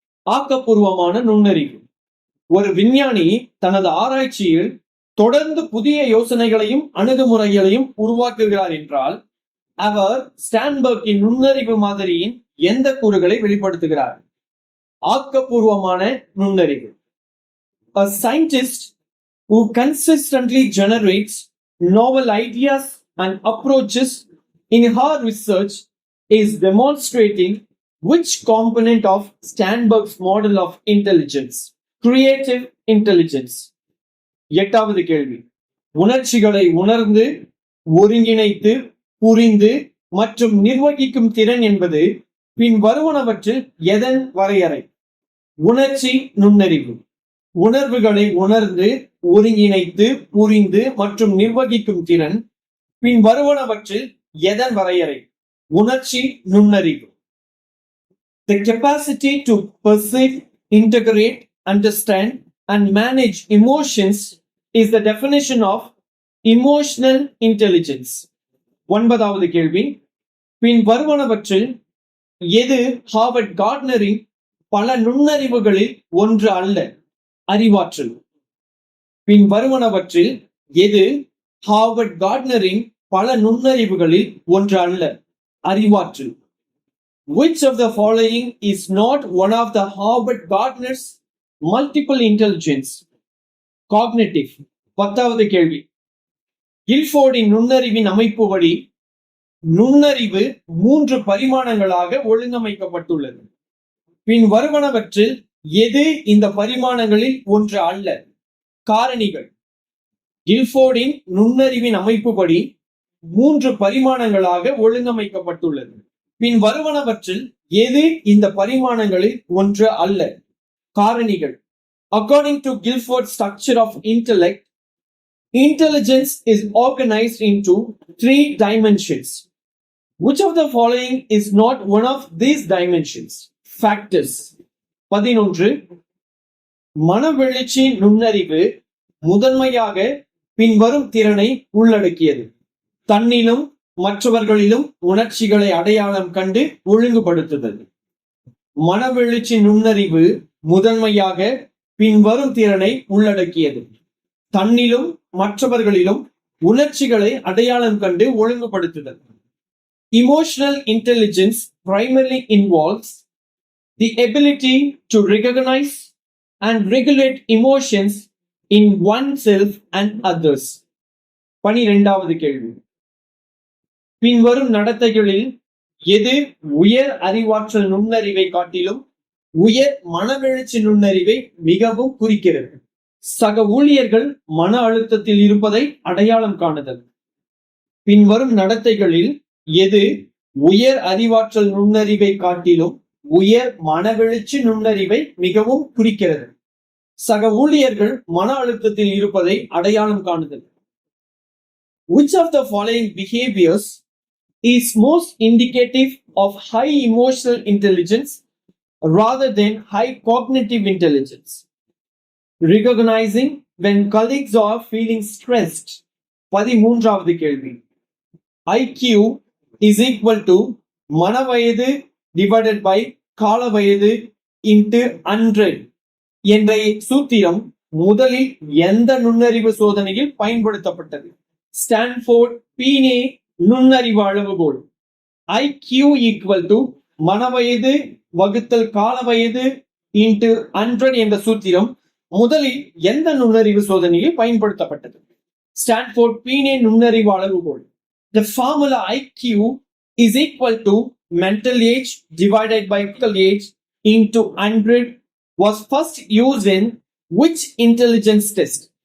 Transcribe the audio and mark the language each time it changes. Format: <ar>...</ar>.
<ta>ஆக்கப்பூர்வமான நுண்ணறிவு. ஒரு விஞ்ஞானி தனது ஆராய்ச்சியில் தொடர்ந்து புதிய யோசனைகளையும் அணுகுமுறைகளையும் உருவாக்குகிறார் என்றால் அவர் ஸ்டான்பர்க்கின் நுண்ணறிவு மாதிரியின் எந்த கூறுகளை வெளிப்படுத்துகிறார்? ஆக்கப்பூர்வமான நுண்ணறிவு.</ta> <en>A scientist who consistently generates novel ideas and approaches in her research is demonstrating which component of Sternberg's model of intelligence? Creative intelligence.</en> <ta>எட்டாவது கேள்வி, உணர்ச்சிகளை உணர்ந்து ஒருங்கிணைத்து புரிந்து மற்றும் நிர்வகிக்கும் திறன் என்பது பின் வருவனவற்றில் எதன் வரையறை? உணர்ச்சி நுண்ணறிவு. உணர்வுகளை உணர்ந்து ஒருங்கிணைத்து புரிந்து மற்றும் நிர்வகிக்கும் திறன் பின் வருவனவற்றில் எதன் வரையறை? உணர்ச்சி நுண்ணறிவு.</ta> <en>The capacity to perceive, integrate, understand and manage emotions is the definition of emotional intelligence.</en> <ta>ஒன்பதாவது கேள்வி, பின் வருவனவற்றில் எது ஹார்வர்ட் கார்ட்னரின் பல நுண்ணறிவுகளில் ஒன்று அல்ல? அறிவாற்றல். பின் வருவனவற்றில் எது ஹார்வர்ட் கார்ட்னரின் பல நுண்ணறிவுகளில் ஒன்று அல்ல? அறிவாற்றல்.</ta> <en>Which of the following is not one of the Harvard Gardner's multiple intelligence? Cognitive.</en> <ta>பத்தாவது கேள்வி, கில்ஃபோர்டின் நுண்ணறிவின் அமைப்புபடி நுண்ணறிவு 3 பரிமாணங்களாக ஒழுங்கமைக்கப்பட்டுள்ளது. பின் வருவனவற்றில் எது இந்த பரிமாணங்களில் ஒன்று அல்ல? காரணிகள். கில்ஃபோர்டின் நுண்ணறிவின் அமைப்புப்படி 3 பரிமாணங்களாக ஒழுங்கமைக்கப்பட்டுள்ளது. பின் வருவனவற்றில் எது இந்த பரிமாணங்களில் ஒன்று அல்ல? காரணிகள்.</ta> <en>According to Guilford's structure of intellect, intelligence is organized into 3 dimensions. Which of the following is not one of these dimensions? Factors. 11.</en> <ta>மனவெழுச்சி நுண்ணறிவு முதன்மையாக பின்வரும் திறனை உள்ளடக்கியது: தன்னிலும் மற்றவர்களிலும் உணர்ச்சிகளை அடையாளம் கண்டு ஒழுங்குபடுத்துதல். மனவெழுச்சி நுண்ணறிவு முதன்மையாக பின்வரும் திறனை உள்ளடக்கியது: தன்னிலும் மற்றவர்களிலும் உணர்ச்சிகளை அடையாளம் கண்டு ஒழுங்குபடுத்துதல்.</ta> <en>Emotional intelligence primarily involves the ability to recognize and regulate emotions in oneself and others.</en> <ta>12வது கேள்வி. பின்வரும் நடத்தைகளில் எது உயர் அறிவாற்றல் நுண்ணறிவை காட்டிலும் உயர் மனவெழுச்சி நுண்ணறிவை மிகவும் குறிக்கிறது? சக ஊழியர்கள் மன அழுத்தத்தில் இருப்பதை அடையாளம் காணுதல். பின்வரும் நடத்தைகளில் எது உயர் அறிவாற்றல் நுண்ணறிவை காட்டிலும் உயர் மனவெழுச்சி நுண்ணறிவை மிகவும் குறிக்கிறது? சக ஊழியர்கள் மன அழுத்தத்தில் இருப்பதை அடையாளம் காணுதல்.</ta> <en>Which of the following behaviors is most indicative of high emotional intelligence rather than high cognitive intelligence? Recognizing when colleagues are feeling stressed.</en> <ta>13வது கேள்வி.</ta> <en>IQ is equal to</en> <ta>மனவயது</ta> <en>divided by</en> <ta>கால வயது</ta> <en>into 100</en> <ta>என்ற சூத்திரம் முதலில் எந்த நுண்ணறிவு சோதனையில் பயன்படுத்தப்பட்டது? ஸ்டான்ஃபோர்ட் பீனே நுண்ணறிவு அளவுகோல்.</ta> <en>IQ equal to</en> <ta>மனவயது வகுத்தல் கால வயது</ta> <en>into 100</en> <ta>என்ற சூத்திரம் முதலில் எந்த நுண்ணறிவு சோதனையில் பயன்படுத்தப்பட்டது? ஸ்டான்ஃபோர்ட் பீனே நுண்ணறிவு அளவுகோல்.</ta> <en>The formula IQ is equal to mental age divided by physical age into 100 was first used in which intelligence test?</en>